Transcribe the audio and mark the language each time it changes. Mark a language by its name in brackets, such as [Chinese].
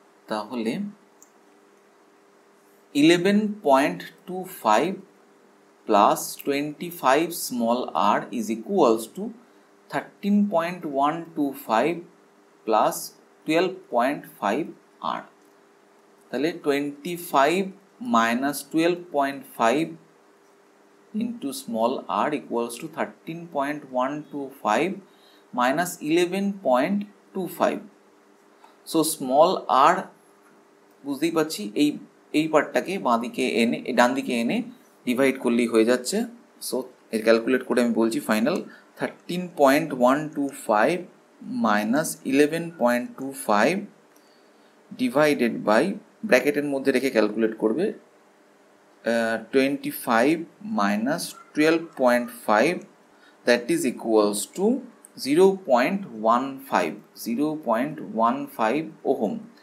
[English] তাহলে 11.25 plus 25 small r is equals to 13.125 plus 12.5 r. তাহলে 25 minus 12.5 into small r equals to 13.125 minus 11.25. So small r [Bangla] বুঝতেই পাচ্ছি এই পার্টটাকে বাঁ দিকে এনে ডান দিকে এনে ডিভাইড করলেই হয়ে যাচ্ছে। সো এর ক্যালকুলেট করে আমি বলছি ফাইনাল 13.125 মাইনাস 11.25 ডিভাইডেড বাই, ব্র্যাকেটের মধ্যে রেখে ক্যালকুলেট করবে, [English] 25 minus 12.5 that is equals to 0.15 [Bangla] ohm.